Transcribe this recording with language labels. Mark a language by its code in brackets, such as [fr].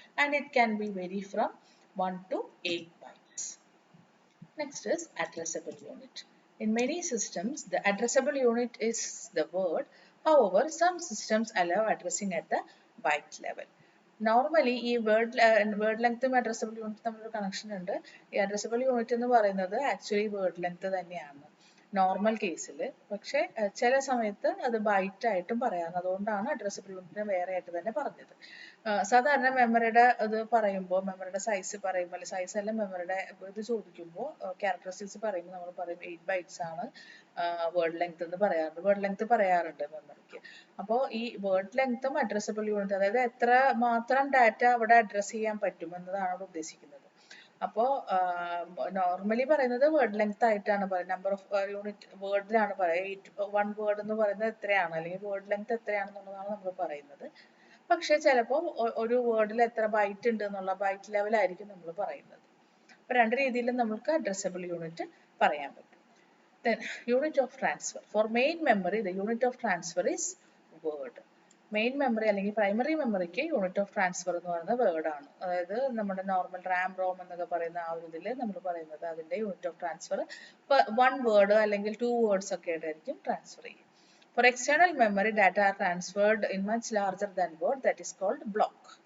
[en] And it can be vary from 1 to 8 bytes. Next is addressable unit. In many systems, the addressable unit is the word. However, some systems allow addressing at the byte level. [ml] Normally, ഈ word length ഉം addressable unit തമ്മിലൊരു connection ഉണ്ട്. ഈ addressable unit എന്ന് പറയുന്നത് actually word length തന്നെയാണ് normal കേസിൽ. പക്ഷെ ചില സമയത്ത് അത് ബൈറ്റ് ആയിട്ടും പറയാം. അതുകൊണ്ടാണ് അഡ്രസ്സബിൾ യൂണിറ്റിനെ വേറെ ആയിട്ട് തന്നെ പറഞ്ഞത്. സാധാരണ മെമ്മറിയുടെ ഇത് പറയുമ്പോൾ മെമ്മറിയുടെ സൈസ് പറയുമ്പോൾ സൈസ് അല്ല മെമ്മറിയുടെ ഇത് ചോദിക്കുമ്പോൾ ക്യാരക്ടറിസ്റ്റിക്സ് പറയുമ്പോൾ നമ്മൾ പറയും 8 bytes ആണ് വേർഡ് ലെങ്ത് എന്ന് പറയാറുണ്ട്. വേർഡ് ലെങ്ത് പറയാറുണ്ട് മെമ്മറിക്ക്. അപ്പോൾ ഈ വേർഡ് ലെങ്ത്തും അഡ്രസ്സബിൾ യൂണിറ്റ് അതായത് എത്ര മാത്രം ഡാറ്റ അവിടെ അഡ്രസ് ചെയ്യാൻ പറ്റും എന്നതാണ് അവിടെ ഉദ്ദേശിക്കുന്നത്. അപ്പോൾ നോർമലി പറയുന്നത് വേർഡ് ലെങ്ത് ആയിട്ടാണ് പറയുന്നത്. നമ്പർ ഓഫ് യൂണിറ്റ് വേർഡിലാണ് പറയുക. 1 വേർഡ് എന്ന് പറയുന്നത് എത്രയാണ് അല്ലെങ്കിൽ വേർഡ് ലെങ്ത് എത്രയാണെന്നുള്ളതാണ് നമ്മൾ പറയുന്നത്. പക്ഷെ ചിലപ്പോൾ ഒരു വേർഡിൽ എത്ര ബൈറ്റ് ഉണ്ട് എന്നുള്ള ബൈറ്റ് ലെവലായിരിക്കും നമ്മൾ പറയുന്നത്. അപ്പോൾ രണ്ട് രീതിയിലും നമുക്ക് അഡ്രസ്സബിൾ യൂണിറ്റ് പറയാൻ പറ്റും. [en] Then unit of transfer. For main memory, the unit of transfer is word. [ml] Main memory അല്ലെങ്കിൽ പ്രൈമറി മെമ്മറിക്ക് യൂണിറ്റ് ഓഫ് ട്രാൻസ്ഫർ എന്ന് പറയുന്നത് വേർഡ് ആണ്. അതായത് നമ്മുടെ നോർമൽ റാം റോം എന്നൊക്കെ പറയുന്ന ആ ഒരു ഇതിൽ നമ്മൾ പറയുന്നത് അതിന്റെ യൂണിറ്റ് ഓഫ് ട്രാൻസ്ഫർ 1 വേർഡ് അല്ലെങ്കിൽ 2 വേർഡ്സ് ഒക്കെ ആയിട്ടായിരിക്കും ട്രാൻസ്ഫർ ചെയ്യുക. [en] For external memory, data are transferred in much larger than word, that is called block.